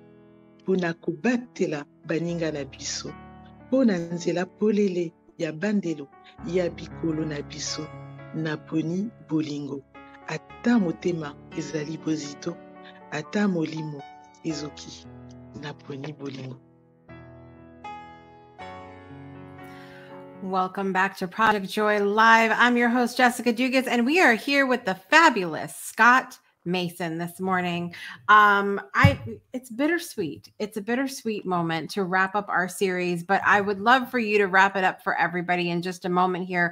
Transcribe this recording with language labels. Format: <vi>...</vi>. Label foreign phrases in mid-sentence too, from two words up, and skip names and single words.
<ln>Po na kobatela baninga na biso. Po na nzela polele ya bandelo ya bikolo na biso, naponi bolingo. ata motema ezali bozito, ata molimo ezoki naponi bolingo.</ln> <en>Welcome back to Project Joy Live. I'm your host, Jessica Dugas, and we are here with the fabulous Scott Mason this morning. It's bittersweet. It's a bittersweet moment to wrap up our series, but I would love for you to wrap it up for everybody in just a moment here.</en>